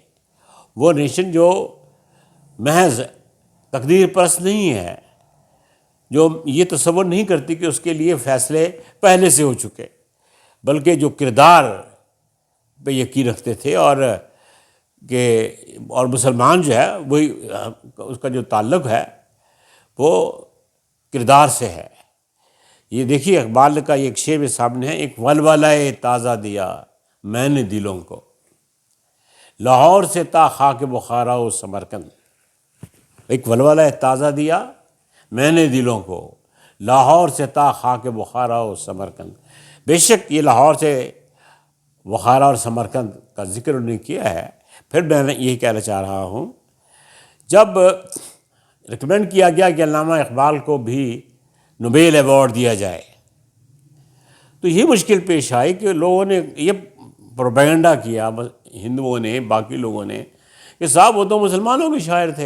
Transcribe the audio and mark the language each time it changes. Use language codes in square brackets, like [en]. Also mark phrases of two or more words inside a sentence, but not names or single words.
[ur] وہ نیشن جو محض تقدیر پرست نہیں ہے، جو یہ تصور نہیں کرتی کہ اس کے لیے فیصلے پہلے سے ہو چکے، بلکہ جو کردار پہ یقین رکھتے تھے، اور مسلمان جو ہے وہی اس کا جو تعلق ہے وہ کردار سے ہے. یہ دیکھیے اقبال کا ایک شعر بھی سامنے ہے، ایک ولولہ تازہ دیا میں نے دلوں کو، لاہور سے تا خاک بخارا و سمرقند. ایک ولولہ تازہ دیا میں نے دلوں کو، لاہور سے تا خاک بخارا و سمرقند. بے شک یہ لاہور سے بخارا اور سمرقند کا ذکر انہوں نے کیا ہے. پھر میں یہی کہنا چاہ رہا ہوں، جب ریکمینڈ کیا گیا کہ علامہ اقبال کو بھی نوبیل ایوارڈ دیا جائے، تو یہ مشکل پیش آئی کہ لوگوں نے یہ پروپیگنڈا کیا، ہندوؤں نے، باقی لوگوں نے، کہ صاحب وہ تو مسلمانوں کے شاعر تھے.